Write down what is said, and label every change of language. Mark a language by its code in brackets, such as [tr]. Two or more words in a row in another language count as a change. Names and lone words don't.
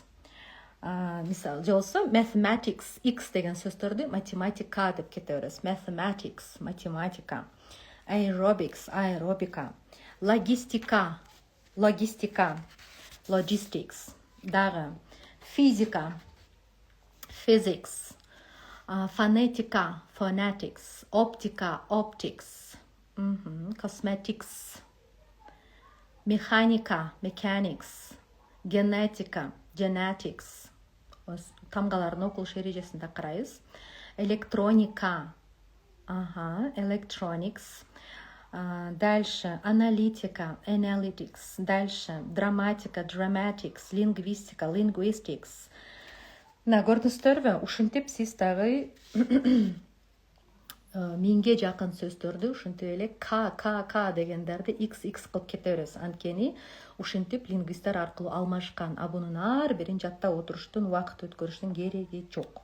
[ky] Мисал, жолсо mathematics. X деген сөздөрдү математика деп кете бересиз. Mathematics. Математика. Aerobics. Аэробика. Логистика. Logistics. Дагы. Физика. [en] Physics. [ky] Фонетика. Phonetics. Оптика. Optics. Cosmetics. Механика. Mechanics. Генетика. Genetics. Тамгалардын окулуш эрежесинде карайбыз. Электроника. [en] Electronics. [ky] Дальше аналитика, analytics. Дальше драматика, dramatics, лингвистика, linguistics. Мына көрдіңіздербі, ушинтип сиз дагы миңге жакын сөздөрдү ушинтип эле к дегендерди x кылып кете беребиз. Анткени ушинтип лингвисттер аркылуу алмашкан. Бунун ар бирин жаттап отуруштун, убакыт өткөрүштүн кереги жок.